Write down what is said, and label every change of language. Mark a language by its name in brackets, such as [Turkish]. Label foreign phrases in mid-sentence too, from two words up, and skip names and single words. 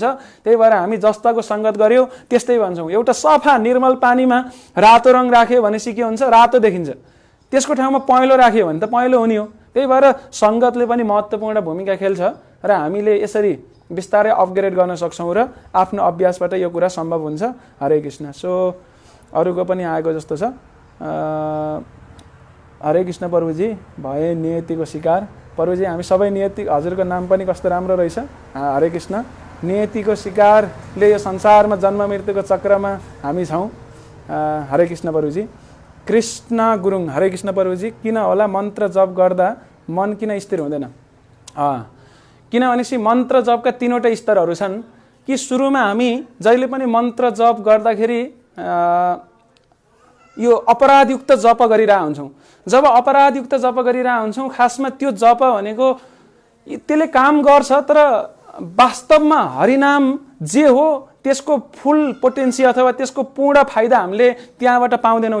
[Nepali] त्यही भएर हामी जस्ताको संगत गर्यो त्यस्तै भन्छौँ। एउटा सफा निर्मल पानीमा रातो रङ राख्यो भनेपछि के हुन्छ, रातो देखिन्छ। त्यसको ठाउँमा पहेँलो राख्यो भने त पहेँलो हुने हो। त्यही भएर सङ्गतले पनि महत्त्वपूर्ण भूमिका खेल्छ र हामीले यसरी बिस्तारै अपग्रेड गर्न सक्छौँ र आफ्नो अभ्यासबाट यो कुरा सम्भव हुन्छ। हरे कृष्ण। सो अरूको पनि आएको जस्तो छ। हरे कृष्ण प्रभुजी, भए नियतिको शिकार। प्रभुजी हामी सबै नियति, हजुरको नाम पनि कस्तो राम्रो रहेछ। हरे कृष्ण। नियतिको शिकारले यो संसारमा जन्म मृत्युको चक्रमा हामी छौँ। हरे कृष्ण प्रभुजी। कृष्ण गुरुङ, हरे कृष्ण प्रभुजी। किन होला मन्त्र जप गर्दा मन किन स्थिर हुँदैन? किनभनेपछि मन्त्र जपका 3वटा स्तरहरू छन् कि सुरुमा हामी जहिले पनि मन्त्र जप गर्दाखेरि यो अपराधयुक्त जप गरिरहेका हुन्छौँ। जब अपराधयुक्त जप गरिरहेका हुन्छौँ, खासमा त्यो जप भनेको त्यसले काम गर्छ, तर वास्तवमा हरिनाम जे हो त्यसको [English] full potency [Nepali] अथवा त्यसको पूर्ण फाइदा हामीले त्यहाँबाट पाउँदैनौँ।